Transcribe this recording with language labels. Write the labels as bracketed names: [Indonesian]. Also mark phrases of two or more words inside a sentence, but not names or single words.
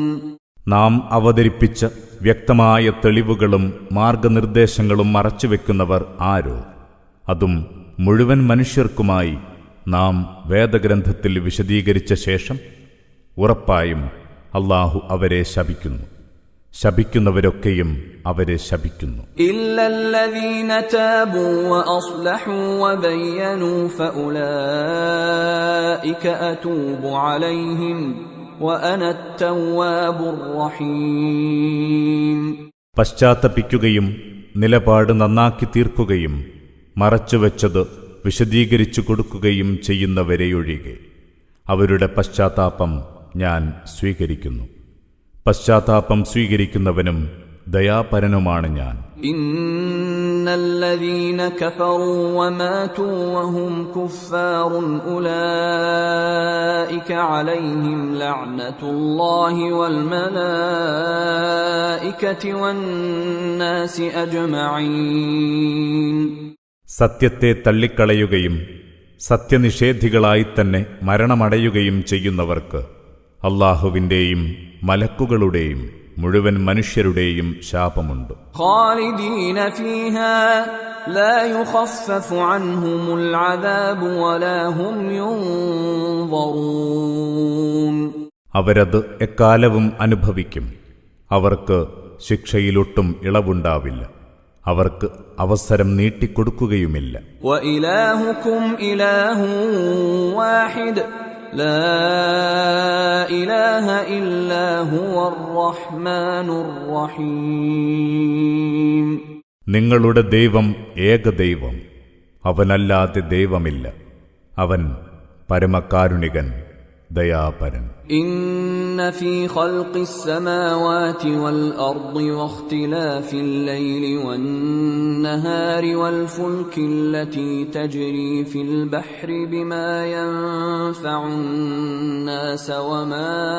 [Malayalam] നാം അവതരിപ്പിച്ച വ്യക്തമായ തെളിവുകളും മാർഗനിർദ്ദേശങ്ങളും മറച്ചുവെക്കുന്നവർ ആരോ, അതും മുഴുവൻ മനുഷ്യർക്കുമായി നാം വേദഗ്രന്ഥത്തിൽ വിശദീകരിച്ച ശേഷം ഉറപ്പായും അല്ലാഹു അവരെ ശപിക്കുന്നു. ശപിക്കുന്നവരൊക്കെയും അവരെ ശപിക്കുന്നു. [Arabic] إلا الذين تابوا وأصلحوا وبينوا فأولئك أتوب عليهم وأنا التواب الرحيم. [Malayalam] പശ്ചാത്തപിക്കുകയും നിലപാട് നന്നാക്കി തീർക്കുകയും മറച്ചുവെച്ചത് വിശദീകരിച്ചു കൊടുക്കുകയും ചെയ്യുന്നവരെയൊഴികെ അവരുടെ പശ്ചാത്താപം ഞാൻ സ്വീകരിക്കുന്നു. പശ്ചാത്താപം സ്വീകരിക്കുന്നവനും ദയാപരനുമാണ് ഞാൻ. [Arabic] إن الذين كفروا وماتوا وهم كفار أولئك عليهم لعنة الله والملائكة والناس أجمعين. [Malayalam] സത്യത്തെ തള്ളിക്കളയുകയും സത്യനിഷേധികളായി തന്നെ മരണമടയുകയും ചെയ്യുന്നവർക്ക് അല്ലാഹുവിൻ്റെയും മലക്കുകളുടെയും മുഴുവൻ മനുഷ്യരുടെയും ശാപമുണ്ട്. [Arabic] خالدين فيها لا يخفف عنهم العذاب ولا هم ينظرون. [Malayalam] അവരത് എക്കാലവും അനുഭവിക്കും. അവർക്ക് ശിക്ഷയിലൊട്ടും ഇളവുണ്ടാവില്ല. അവർക്ക് അവസരം നീട്ടിക്കൊടുക്കുകയുമില്ല. [Arabic] وإلهكم إله واحد لا إله إلا هو الرحمن الرحيم. [Malayalam] നിങ്ങളുടെ ദൈവം ഏകദൈവം, അവനല്ലാതെ ദൈവമില്ല. അവൻ പരമകാരുണികൻ, ദയാപരൻ. [Arabic] إن في خلق السماوات والأرض واختلاف الليل والنهار والفلك التي تجري في البحر بما ينفع الناس وما